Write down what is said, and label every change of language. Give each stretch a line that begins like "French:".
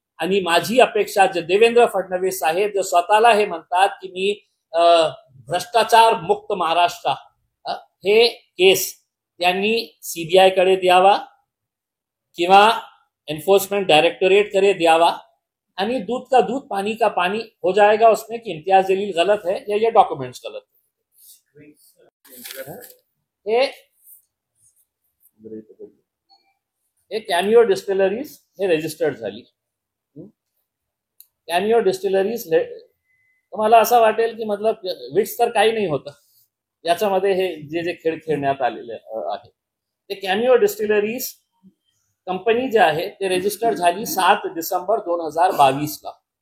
Marathi: आणि माझी अपेक्षा जे देवेंद्र फडणवीस साहेब जे स्वतःला हे म्हणतात की मी भ्रष्टाचार मुक्त महाराष्ट्र, हे केस त्यांनी CBI कडे द्यावा किंवा एन्फोर्समेंट डायरेक्टोरेट करे द्यावा. आणि
Hindi: दूध का दूध पानी का पानी हो जाएगा उसमें कि इम्तियाज जलील गलत है या ये डॉक्यूमेंट्स गलत है.
Marathi: हे कॅमिओ डिस्टिलरीज हे रजिस्टर्ड झाली. कॅमिओ डिस्टिलरीज तुम्हाला असं वाटेल की मतलब विट्स तर काही नाही होतं याच्यामध्ये. हे जे जे खेळ खेळण्यात आलेले आहे ते कॅमिओ डिस्टिलरीज कंपनी जे आहे ते रजिस्टर्ड झाली 7 डिसेंबर 2022ला.